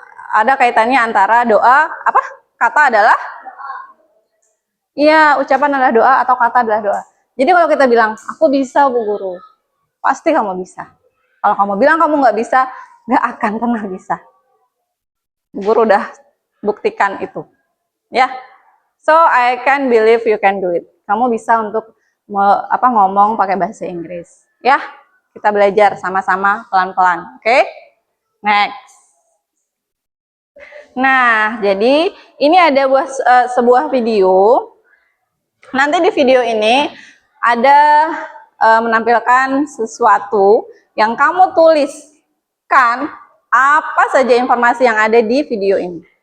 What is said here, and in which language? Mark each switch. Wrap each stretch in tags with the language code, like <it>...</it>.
<id>Ada kaitannya antara doa, kata adalah, iya, ucapan adalah doa atau kata adalah doa. Jadi kalau kita bilang, aku bisa Bu Guru, pasti kamu bisa. Kalau kamu bilang kamu nggak bisa, nggak akan pernah bisa. Bu Guru udah buktikan itu.</id> <en>Ya, so I can believe you can do it.</en> <id>Kamu bisa untuk ngomong pakai bahasa Inggris. Ya, kita belajar sama-sama pelan-pelan. Oke? Next. Nah, jadi ini ada sebuah video. Nanti di video ini ada menampilkan sesuatu yang kamu tuliskan apa saja informasi yang ada di video ini.</id>